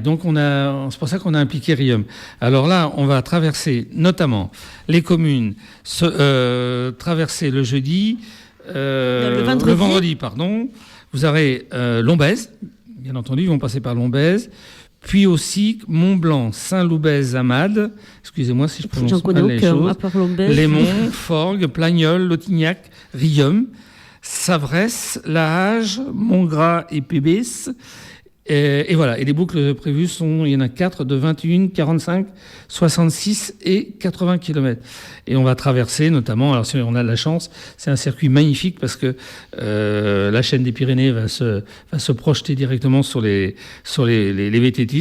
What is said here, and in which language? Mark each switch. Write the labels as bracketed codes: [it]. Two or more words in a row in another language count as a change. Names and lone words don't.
[fr] Donc, c'est pour ça qu'on a impliqué Riom. Alors là, on va traverser notamment les communes, traverser le jeudi, le vendredi, pardon. Vous aurez Lombez. Bien entendu, ils vont passer par Lombez. puis aussi Mont-Blanc, Saint-Loubès, Amade, excusez-moi si je prononce mal les choses, Lémont, Forgues, Plagnol, Lautignac, Riom, Savresse, Lahage, Montgras et Pébès. Et voilà. Et les boucles prévues il y en a 4 de 21, 45, 66 et 80 km. Et on va traverser notamment, alors si on a de la chance, c'est un circuit magnifique parce que la chaîne des Pyrénées va se projeter directement sur les VTT.